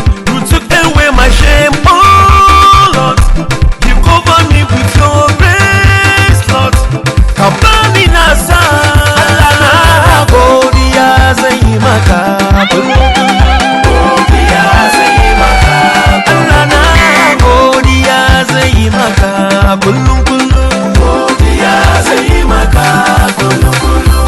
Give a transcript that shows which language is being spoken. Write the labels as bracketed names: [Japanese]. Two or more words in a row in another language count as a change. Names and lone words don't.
[English] You took away my shame, oh Lord. You cover me with your grace, Lord. [Hausa] Ka bani na sa. Allah na godiya zan yi maka. Godiya zan yi maka. Allah na godiya zan yi maka. Kullum, kullum. Godiya zan yi maka kullum, kullum.